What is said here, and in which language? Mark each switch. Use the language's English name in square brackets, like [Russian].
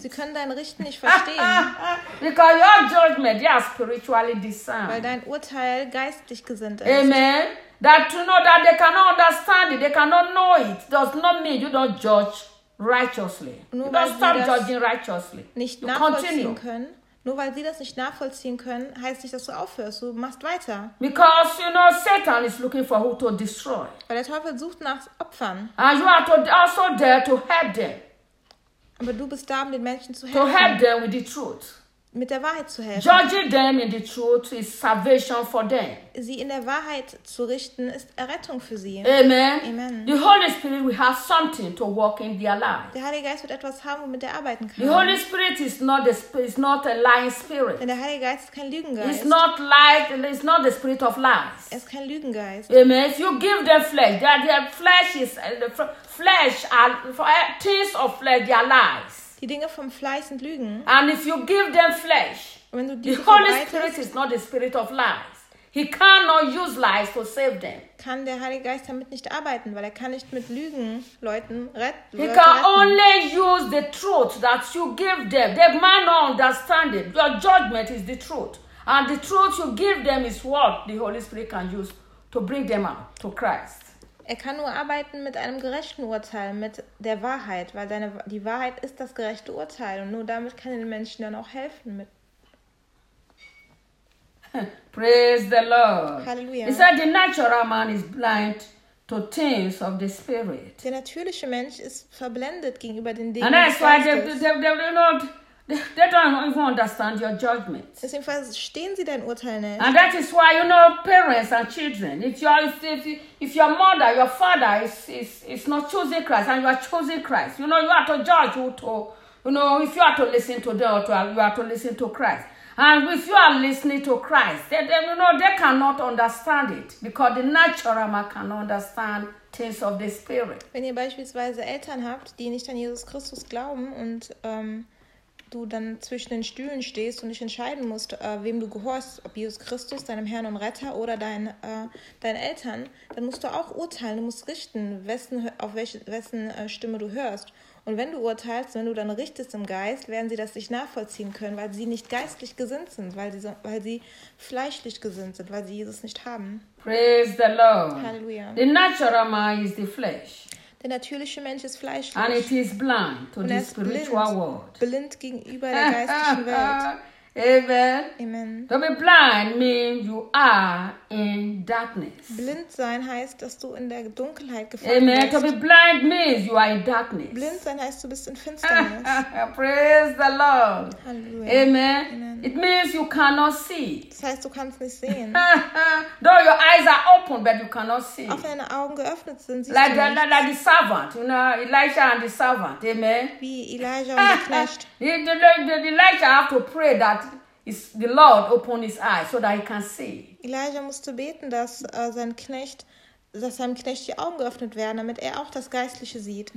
[German] Sie können dein Richten nicht verstehen. [English] Because your judgment, they are spiritually discerned. [German] Weil dein Urteil geistlich gesinnt ist. [English] Amen. That to know that they cannot understand it, they cannot know it, does not mean you don't judge righteously. [German] Nur [English] you don't stop judging righteously. [German] Nicht nachvollziehen können. Nur weil sie das nicht nachvollziehen können, heißt nicht, dass du aufhörst. Du machst weiter. [English] Because you know Satan is looking for who to destroy. [German] Weil der Teufel sucht nach Opfern. [English] And you are also there to help them. [German] Aber du bist da, um den Menschen zu helfen. [English] To help them with the truth. [German] Mit der Wahrheit zu helfen. [English] Judging them in the truth is salvation for them. [German] Sie in der Wahrheit zu richten ist Errettung für sie. [English] Amen. Amen. The Holy Spirit will have something to work in their life. [German] Der Heilige Geist wird etwas haben, womit er arbeiten kann. [English] The Holy Spirit is not a lying spirit. [German] Denn der Heilige Geist ist kein Lügengeist. [English] It's not like, it's not the spirit of lies. [German] Es ist kein Lügengeist. [English] Amen. If you give them flesh, their flesh is flesh are things of flesh, they are lies. [German] Die Dinge vom Fleisch sind Lügen. [English] And if you give them flesh, [German] wenn du [English] the Holy Spirit is not the spirit of lies. He cannot use lies to save them. [German] Kann der Heilige Geist damit nicht arbeiten, weil er kann nicht mit Lügen Leuten retten. [English] He can only use the truth that you give them. They might not understand it. Your judgment is the truth. And the truth you give them is what the Holy Spirit can use to bring them out to Christ. [German] Er kann nur arbeiten mit einem gerechten Urteil, mit der Wahrheit, weil die Wahrheit ist das gerechte Urteil und nur damit kann er den Menschen dann auch helfen. [English] Praise the Lord. Hallelujah. He said the natural man is blind to things of the spirit. [German] Der natürliche Mensch ist verblendet gegenüber den Dingen. [English] And that's why they don't even understand your judgment. [German] Deswegen verstehen sie dein Urteil nicht. [English] And that is why you know parents and children. If your mother, your father is not choosing Christ and you are choosing Christ, you know you are to judge who to, you know, if you are to listen to them or to, you are to listen to Christ. And if you are listening to Christ, they cannot understand it because the natural man cannot understand things of the spirit. [German] Wenn ihr beispielsweise Eltern habt, die nicht an Jesus Christus glauben und du dann zwischen den Stühlen stehst und dich entscheiden musst, wem du gehorchst, ob Jesus Christus, deinem Herrn und Retter oder deinen Eltern, dann musst du auch urteilen, du musst richten, auf wessen Stimme du hörst. Und wenn du urteilst, wenn du dann richtest im Geist, werden sie das nicht nachvollziehen können, weil sie nicht geistlich gesinnt sind, weil sie fleischlich gesinnt sind, weil sie Jesus nicht haben. [English] Praise the Lord. [German] Halleluja. [English] The natural man is the flesh. [German] Der natürliche Mensch ist fleischlich. [English] And it is blind to the spiritual world. [German] Blind gegenüber der geistlichen Welt. [English] Amen. Amen. To be blind means you are in darkness. [German] Blind sein heißt, dass du in der Dunkelheit gefangen bist. [English] Amen. To be blind means you are in darkness. [German] Blind sein heißt, du bist in Finsternis. [English] Praise the Lord. Hallelujah. Amen. Amen. It means you cannot see. [German] Das heißt, du kannst nicht sehen. [English] Though your eyes are open, but you cannot see. [German] Auch wenn deine Augen geöffnet sind, siehst [English] like [German] du nicht. [English] Like the servant, you know, Elijah and the servant. Amen. [German] Wie Elijah und Knecht. [English] Elijah have to pray that the Lord open his eyes so that he can see. [German] Elijah musste beten, dass seinem Knecht die Augen geöffnet werden, damit er auch das Geistliche sieht.